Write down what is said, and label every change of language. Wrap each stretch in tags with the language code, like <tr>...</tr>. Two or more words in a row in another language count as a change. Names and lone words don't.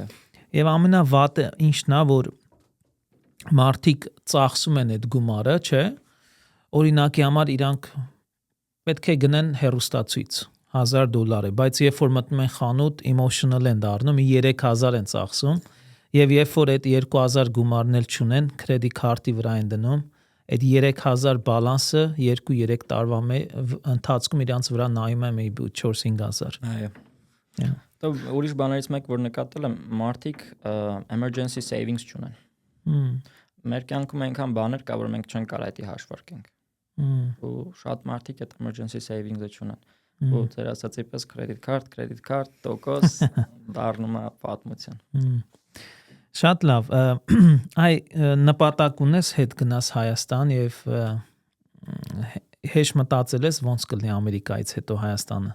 <hy>Եվ ամենավատը ինչն է, որ մարդիկ ծախսում են այդ գումարը, չէ։ Օրինակի համար իրանք պետք է գնեն հեռուստացույց $1,000 է, բայց երբ որ մտնում են խանութ, emotional են դառնում, 3,000 են ծախսում, եւ երբ որ այդ 2,000 գումարն էլ չունեն,</hy> <en>credit card-</en> <hy>ի վրա են դնում, այդ 3,000 բալանսը 2-3 տարվա ընթացքում իրանց վրա նայում է maybe 4-5,000։ Այո։ Դա ուրիշ բաներից մեկ, որ նկատել եմ, մարդիկ</hy> <en>emergency savings</en> <hy>չունեն։ Մեր կյանքում այնքան բաներ կա, որ մենք չենք կարող դա հաշվարկենք։ Ու շատ մարդիկ այդ</hy> <en>emergency savings-</en> <hy>ը չունեն։ Ու ձեր ասածի պես</hy> <en>credit card,</en> <hy>տոկոս դառնում է պատմություն։ Շատ լավ։ Այ նպատակ ունես հետ գնաս Հայաստան եւ հեշտ մտածել ես ոնց կլինի Ամերիկայից հետո Հայաստանը։</hy>